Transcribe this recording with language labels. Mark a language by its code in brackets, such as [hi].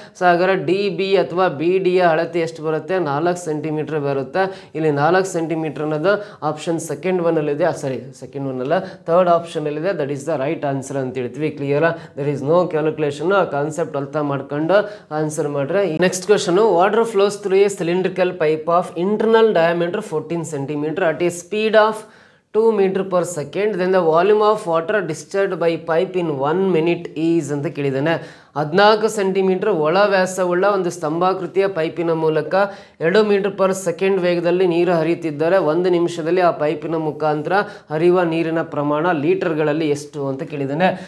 [kn] So ಹಾಗಾದ್ರೆ DB ಅಥವಾ BDಯ ಅಳತೆ ಎಷ್ಟು ಬರುತ್ತೆ, 4 ಸೆಂಟಿಮೀಟರ್ ಬರುತ್ತೆ. ಇಲ್ಲಿ 4 ಸೆಂಟಿಮೀಟರ್ ಅನ್ನೋದು ಆಪ್ಷನ್ ಸೆಕೆಂಡ್ ಒನ್ನಲ್ಲಿದೆ, ಸೆಕೆಂಡ್ ಒನ್ ಅಲ್ಲ, third ಆಪ್ಷನಲ್ಲಿದೆ. [en] that is the right answer [kn] ಅಂತ ಹೇಳ್ತೀವಿ. ಕ್ಲಿಯರಾ? [en] There is no calculation. [kn] ಆ ಕಾನ್ಸೆಪ್ಟ್ ಅರ್ಥ ಮಾಡ್ಕೊಂಡು ಆನ್ಸರ್ ಮಾಡ್ರೆ. [en] next question, water flows through a cylindrical pipe of internal diameter 14 centimeter at a speed of 2 meter per second, then the volume of water discharged by pipe in 1 minute is [kn] ಅಂತ ಕೇಳಿದ್ದಾನೆ. 14 centimetre ಒಳ ವ್ಯಾಸವುಳ್ಳ ಒಂದು ಸ್ತಂಭಾಕೃತಿಯ ಪೈಪಿನ ಮೂಲಕ 2 metre per second ವೇಗದಲ್ಲಿ ನೀರು ಹರಿಯುತ್ತಿದ್ದರೆ 1 ನಿಮಿಷದಲ್ಲಿ ಆ ಪೈಪಿನ ಮುಖಾಂತರ ಹರಿಯುವ ನೀರಿನ ಪ್ರಮಾಣ ಲೀಟರ್ಗಳಲ್ಲಿ ಎಷ್ಟು ಅಂತ ಕೇಳಿದ್ದಾನೆ.